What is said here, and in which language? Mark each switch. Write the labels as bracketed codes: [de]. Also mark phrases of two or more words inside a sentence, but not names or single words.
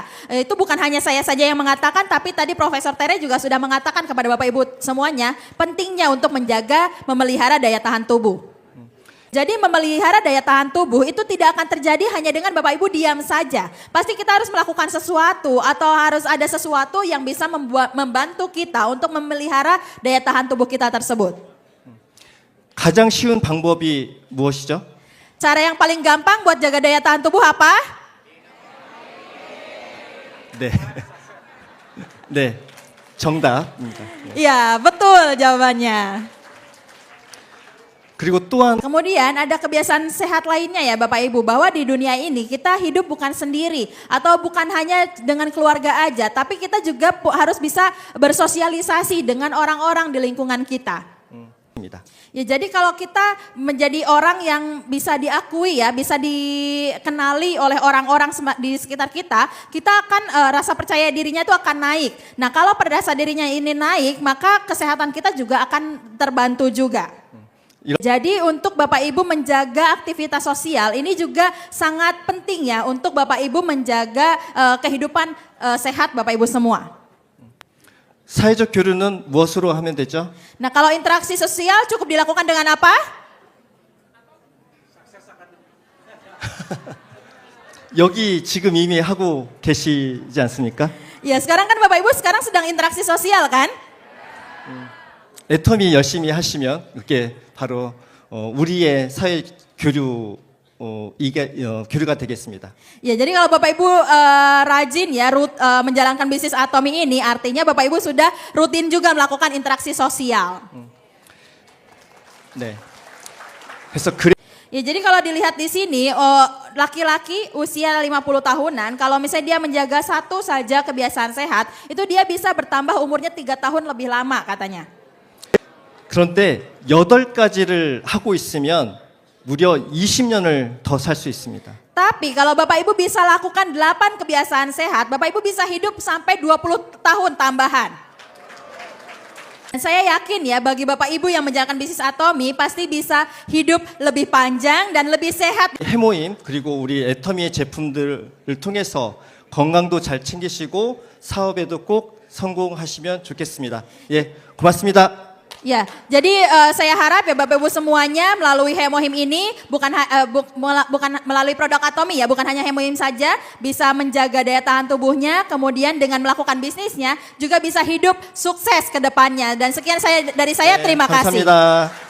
[id] Itu bukan hanya saya saja yang mengatakan tapi tadi Profesor Tere juga sudah mengatakan kepada Bapak Ibu semuanya pentingnya untuk memelihara daya tahan tubuh. Jadi memelihara daya tahan tubuh itu tidak akan terjadi hanya dengan Bapak Ibu diam saja. Pasti kita harus melakukan sesuatu atau harus ada sesuatu yang bisa membantu kita untuk memelihara daya tahan tubuh kita tersebut. [ko] 가장 쉬운 방법이 무엇이죠? [id] Cara yang paling gampang buat jaga daya tahan tubuh apa? [ko] 네. 네. 정답입니다. [id] Iya, betul jawabannya. [ko] 그리고 또한 [id] Kemudian ada kebiasaan sehat lainnya ya Bapak Ibu, bahwa di dunia ini kita hidup bukan sendiri atau bukan hanya dengan keluarga aja, tapi kita juga harus bisa bersosialisasi dengan orang-orang di lingkungan kita. Ya jadi kalau kita menjadi orang yang bisa diakui ya, bisa dikenali oleh orang-orang di sekitar kita, kita akan rasa percaya dirinya itu akan naik. Nah kalau rasa dirinya ini naik, maka kesehatan kita juga akan terbantu juga. Jadi untuk Bapak Ibu menjaga aktivitas sosial ini juga sangat penting ya untuk Bapak Ibu menjaga kehidupan sehat Bapak Ibu semua. [ko] 사회적 교류는 무엇으로 하면 되죠? [id] Nah kalau interaksi sosial cukup dilakukan dengan apa? [ko] 여기 지금 이미 하고 계시지 않습니까? [id] Ya sekarang kan Bapak Ibu sekarang sedang interaksi sosial kan? [ko] 애터미 열심히 하시면 이게 바로 우리의 사회 교류 교류가 되겠습니다. [id] Ya jadi kalau Bapak Ibu rajin ya menjalankan bisnis Atomi ini artinya Bapak Ibu sudah rutin juga melakukan interaksi sosial. [ko] 네. 그래서 [id] Ya jadi kalau dilihat di sini laki-laki usia 50 tahunan kalau misalnya dia menjaga satu saja kebiasaan sehat itu dia bisa bertambah umurnya 3 tahun lebih lama katanya. [ko] 그런데 8가지를 하고 있으면 무려 20년을 더 살 수 있습니다. [id] Tapi kalau Bapak Ibu bisa lakukan 8 kebiasaan sehat, Bapak Ibu bisa hidup sampai 20 tahun tambahan. Dan saya yakin ya bagi Bapak Ibu yang menjalankan bisnis Atomi pasti bisa hidup lebih panjang dan lebih sehat. [ko] 해모임 그리고 우리 애터미의 제품들을 통해서 건강도 잘 챙기시고 사업에도 꼭 성공하시면 좋겠습니다. 예, 고맙습니다. [id] Ya, jadi saya harap ya Bapak Ibu semuanya melalui Hemohim ini bukan melalui produk Atomi ya, bukan hanya Hemohim saja bisa menjaga daya tahan tubuhnya, kemudian dengan melakukan bisnisnya juga bisa hidup sukses ke depannya. Dan sekian dari saya terima kasih.